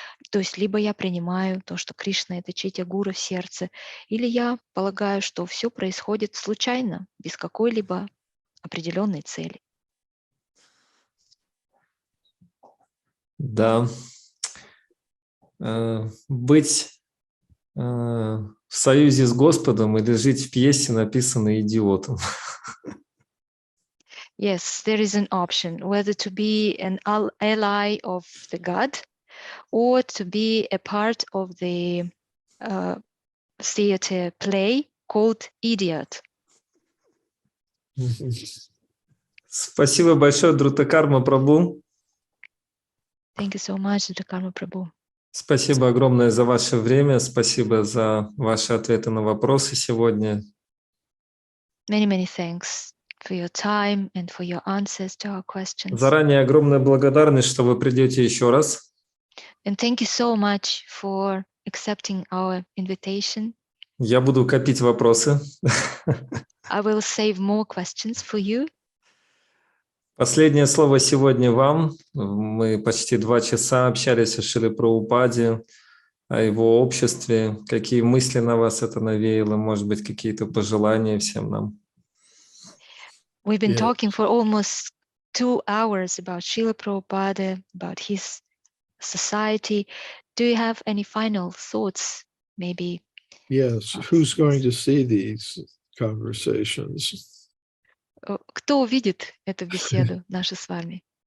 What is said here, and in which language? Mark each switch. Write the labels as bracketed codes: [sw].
[ru] То есть либо я принимаю то, что Кришна — это Чайтя Гуру в сердце, или я полагаю, что все происходит случайно, без какой-либо определенной цели. Да. Быть в союзе с Господом или жить в пьесе, написанной идиотом. [en] Yes, there is an option, whether to be an ally of the God or to be a part of the theater play called Idiot. [ru] Спасибо большое, Друтакарма Прабху. [en] Thank you so much, Drutakарма Prabhu. [ru] Спасибо огромное за ваше время, спасибо за ваши ответы на вопросы сегодня. [en] Many thanks for your time and for your answers to our questions. [ru] Заранее огромная благодарность, что вы придете еще раз. [en] And thank you so much for accepting our invitation. [ru] Я буду копить вопросы. [en] I will save more questions for you. [ru] Последнее слово сегодня вам. Мы почти 2 часа общались о Шриле Прабхупаде, о его обществе. Какие мысли на вас это навеяло? Может быть, какие-то пожелания всем нам? [en] We've been talking for almost 2 hours about Шрила Прабхупада, about his society. Do you have any final thoughts, maybe? Yes, who's going to see these conversations? [ru] Кто увидит эту беседу нашу с вами?